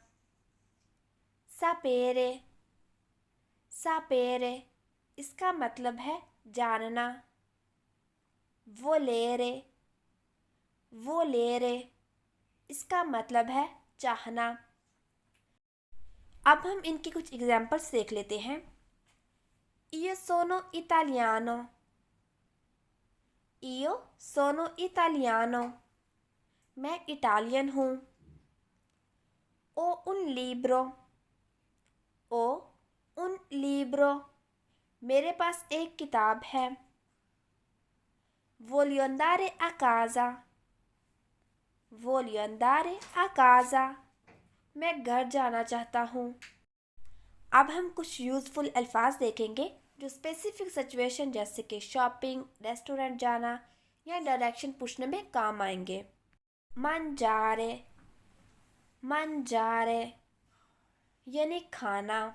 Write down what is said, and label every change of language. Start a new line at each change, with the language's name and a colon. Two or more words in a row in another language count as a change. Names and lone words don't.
Italian: sapere sapere
Hindi: इसका मतलब है जानना। वो लेरे इसका मतलब है चाहना। अब हम इनकी कुछ एग्जाम्पल्स देख लेते हैं।
Italian: Io sono italiano। Io sono italiano
Hindi: मैं इटालियन हूँ।
Italian: O un libro o un libro
Hindi: मेरे पास एक किताब है।
Italian: Voglio andare a casa। Voglio andare a casa
Hindi: मैं घर जाना चाहता हूँ। अब हम कुछ यूज़फुल अल्फाज देखेंगे जो
English: specific situation
Hindi: जैसे कि शॉपिंग, रेस्टोरेंट जाना या डायरेक्शन पूछने में काम आएंगे।
Italian: mangiare mangiare
Hindi: यानी खाना।